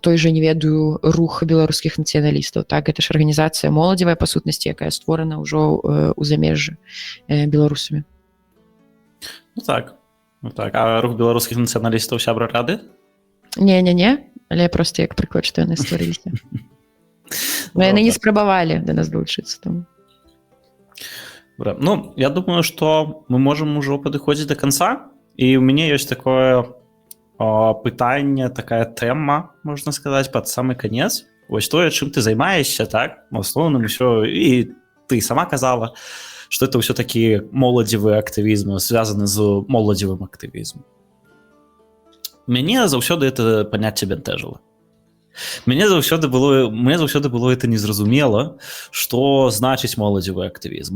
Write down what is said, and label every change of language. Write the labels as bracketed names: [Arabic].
[Belarusian] Той жа, не ведаю, рух беларускіх нацыяналістаў, так, гэта ж арганізацыя моладзевая па сутнасці, якая створана ўжо ў замежжы беларусамі. Так, а рух беларускіх нацыяналістаў сябра рады? Не, але проста як прыклад, што яны стварыліся. Яны не спрабавалі да нас далучыцца там. [Russian] Ну, я думаю, что мы можем уже подходить до конца, и у меня есть такое [Belarusian] пытанне, такая тэма, можна сказаць, пад самы канец. Вось тое, чым ты займаешся, так? В асноўным усё, і ты сама казала, што это ўсё такі моладзевы актывізм, звязаны з моладзевым актывізмам. Мяне заўсёды это паняцце бянтэжыла. Мне заўсёды было это незразумела, што значыць моладзевы актывізм.